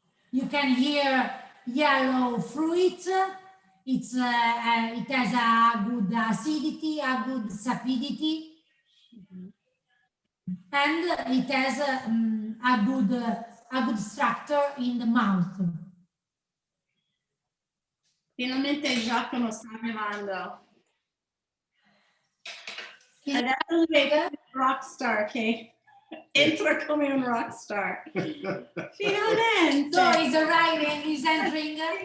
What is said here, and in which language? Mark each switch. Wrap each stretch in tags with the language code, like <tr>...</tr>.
<en>You can hear yellow fruit. It has a good acidity, a good sapidity, and it has a good structure in the mouth.</en> <it>Finalmente Giacomo sta arrivando. Adesso lui è un rockstar, che entra come un rockstar. Finalmente!</it> <en>So he's arriving, he's entering.</en>